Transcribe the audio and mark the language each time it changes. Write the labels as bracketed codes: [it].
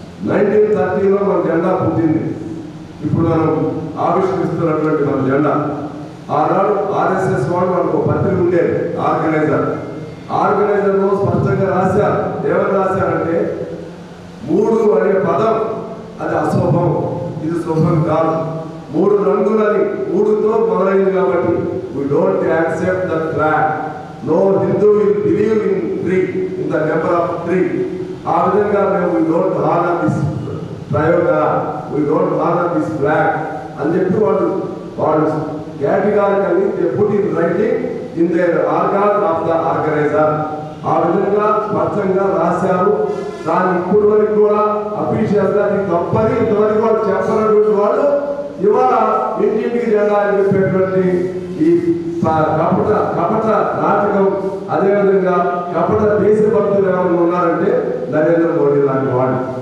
[te] 1930లో మన జెండా పుట్టింది. ఇప్పుడు మనం ఆవిష్కరిస్తున్నటువంటి మన జెండా. ఆనాడు ఆర్ఎస్ఎస్ వాళ్ళు మనకు పత్రిక ఉండేది, ఆర్గనైజర్లో స్పష్టంగా రాశారు. ఏమని రాశారంటే 3 అనే పదం అది అశుభం, ఇది శుభం కాదు. 3 రంగులని 3తో మొదలైంది కాబట్టి [en] we don't accept the flag. No Hindu will believe in 3, in the number of 3. [te] ఆ విధంగా మేము [en] we don't honor this ప్రయోగా, we don't honor this flag [te] అని చెప్పి వాళ్ళు [en] categorically they put in writing in their organ of the organizer. [te] ఆ విధంగా స్పష్టంగా రాశారు. దాన్ని ఇప్పుడు వరకు కూడా అఫీషియల్ గా తప్పని ఇంతవరకు వాళ్ళు చెప్పినటువంటి వాళ్ళు ఇవాళ ఇంటింటికి జెండా అని చెప్పేటువంటి ఈ కపట నాటకం, అదేవిధంగా కపట దేశభక్తులు ఎవరు ఉన్నారంటే నరేంద్ర మోడీ లాంటి వాళ్ళు.